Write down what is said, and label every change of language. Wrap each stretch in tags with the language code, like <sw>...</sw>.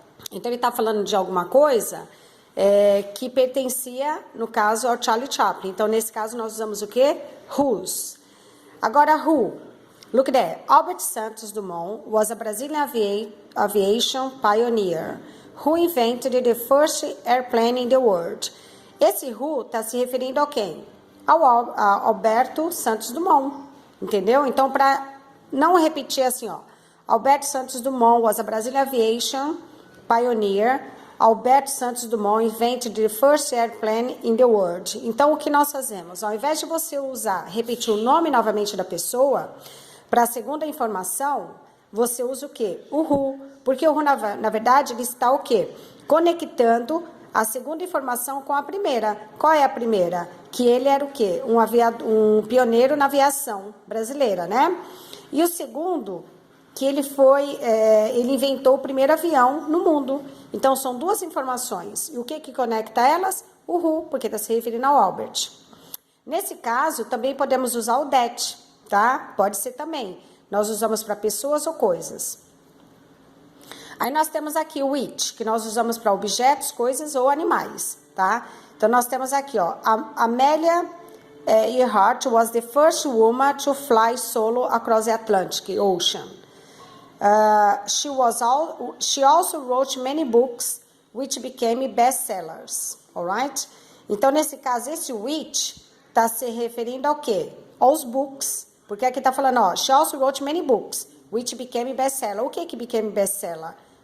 <pt>Então, ele tá falando de alguma coisa que pertencia, no caso, ao Charlie Chaplin. Então, nesse caso, nós usamos o quê?</pt> <en>Whose.</en> <pt>Agora,</pt> <en>who. Look there. Albert Santos Dumont was a Brazilian aviation pioneer who invented the first airplane in the world.</en> <pt>Esse who está se referindo a quem? Ao Alberto Santos Dumont, entendeu? Então, para não repetir assim, ó, Alberto Santos Dumont</pt> <en>was a Brazilian aviation pioneer. Alberto Santos Dumont invented the first airplane in the world.</en> <pt>Então, o que nós fazemos? Ao invés de você repetir o nome novamente da pessoa, para a segunda informação, você usa o quê? O who. Porque o who, na verdade, ele está o quê? Conectando a segunda informação com a primeira. Qual é a primeira? Que ele era o quê? Um pioneiro na aviação brasileira, né? E o segundo, que ele inventou o primeiro avião no mundo. Então, são duas informações. E o que conecta elas? O who, porque está se referindo ao Albert. Nesse caso, também podemos usar o that, tá? Pode ser também. Nós usamos para pessoas ou coisas. Aí nós temos aqui o which, que nós usamos para objetos, coisas ou animais, tá? Então, nós temos aqui, ó,</pt> <en>Amelia Earhart was the first woman to fly solo across the Atlantic Ocean. She also wrote many books which became bestsellers, alright?</en> <pt>Então, nesse caso, esse which está se referindo ao quê? Aos books, porque aqui está falando, ó,</pt> <en>she also wrote many books which became bestseller.</en> <pt>O que</pt> <en>became bestseller?</en>